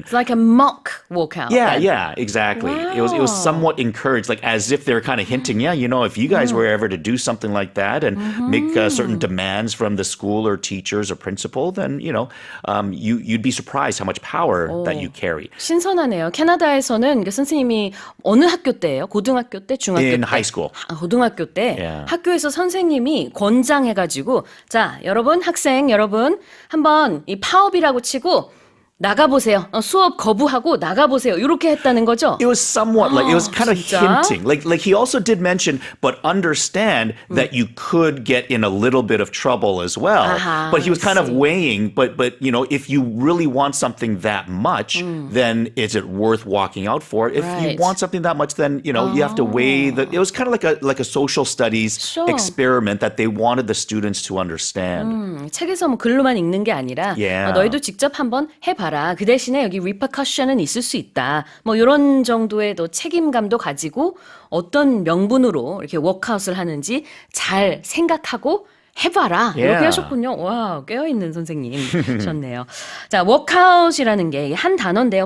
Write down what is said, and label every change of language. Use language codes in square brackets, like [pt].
[en] It's like a mock walkout. then. Yeah, exactly. It was somewhat encouraged, like as if they're kind of hinting, if you guys were ever to do something like that and make certain demands from the school or teachers or principal, then, you'd be surprised how much power that you carry. [ko] 신선하네요. 캐나다에서는 그 선생님이 어느 학교 때예요? 고등학교 때, 중학교 때? [en] In high school. [ko] 고등학교 때 [en] Yeah. [ko] 학교에서 선생님이 권장해가지고 자, 학생 여러분 한번 이 파업이라고 치고 나가보세요. 수업 거부하고 나가보세요. 이렇게 했다는 거죠? [en] It was somewhat like, it was kind of [ko] 진짜? [en] hinting. Like he also did mention, but understand that you could get in a little bit of trouble as well. But he was kind of weighing, but if you really want something that much, then is it worth walking out for? If you want something that much, then, you have to weigh it was kind of like a social studies Sure. experiment that they wanted the students to understand. [ko] 책에서 뭐 글로만 읽는 게 아니라 [en] Yeah. [ko] 너희도 직접 한번 해봐라. 그 대신에 여기 repercussion은 있을 수 있다. 뭐 이런 정도의 또 책임감도 가지고 어떤 명분으로 이렇게 워크아웃을 하는지 잘 생각하고 해봐라. 이렇게 [en] Yeah. [ko] 하셨군요. 와, 깨어있는 선생님이셨네요. 자, 워크아웃이라는 게 한 단어인데요.